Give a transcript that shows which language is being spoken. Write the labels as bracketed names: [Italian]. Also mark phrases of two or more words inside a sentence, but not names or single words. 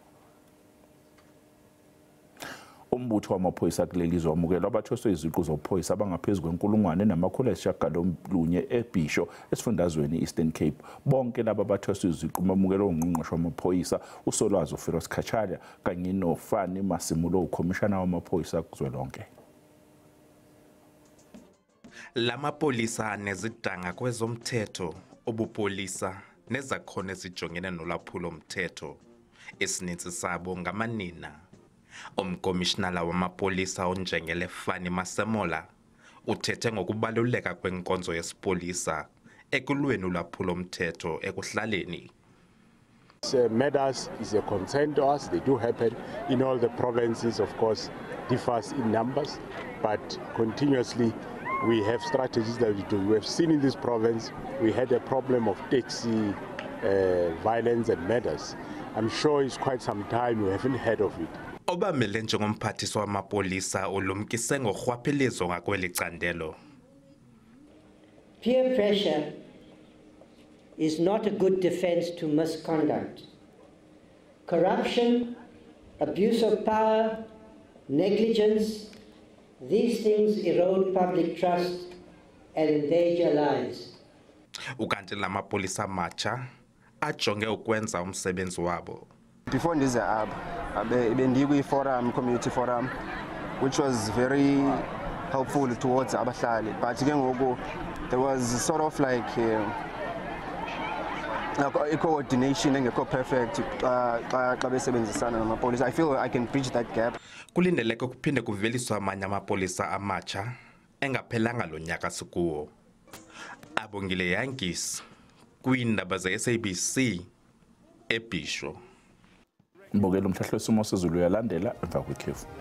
[Zulu] Umbutho wamaphoyisa kulelizwe wamukela abathoswe iziqu zophoyisa abangaphezulu kwe-1,990 eBhisho esifundazweni Eastern Cape. Bonke laba abathoswe iziqu bamukelwe ungqongqoshe wamaphoyisa uSolwazi Firoz Khachalia kanye noFani Masimulo ukhomishana wamaphoyisa kuzwelonke. [Xhosa] Lamapolisa nezidanga kwezomthetho, obupolisa nezakhono ezijongene nolwaphulo mthetho esininzi sabo ngamanina. Umkomishinala wamapolisa onjengele Fani Masemola uthethe ngokubaluleka kwenkonzo yesipolisa ekulweni ulwaphulo mthetho ekuhlaleni. [English] Murders is a concern to us. They do happen in all the provinces, of course, differs in numbers, but continuously we have strategies that we do. We have seen in this province, we had a problem of taxi violence and murders. I'm sure it's quite some time we haven't heard of it. [Xhosa] Obamele njengomphathiswa wamapolisa ulumkise ngorhwaphilizo ngakweli candelo. [English] Peer pressure is not a good defense to misconduct. Corruption, abuse of power, negligence, these things erode public trust and endanger lives. [Xhosa] Ukanti lamapolisa matsha ajonge ukwenza umsebenzi wabo. Before ndize bendiyi forum, community forum, which was very helpful towards abahlali, but ke ngoku there was sort of like a coordination engekho perfect xa besebenzisana namapolisa. [English] I feel I can bridge that gap. [Xhosa] Kulindeleke kuphinde kuveliswa amanye amapolisa amatsha engaphelanga lo nyaka sikuwo. Abongile Yankees kwiindaba ze-SABC eBhisho. Mbokela umhlahlo wesimo sezulu uyalandela emva kwekhefu.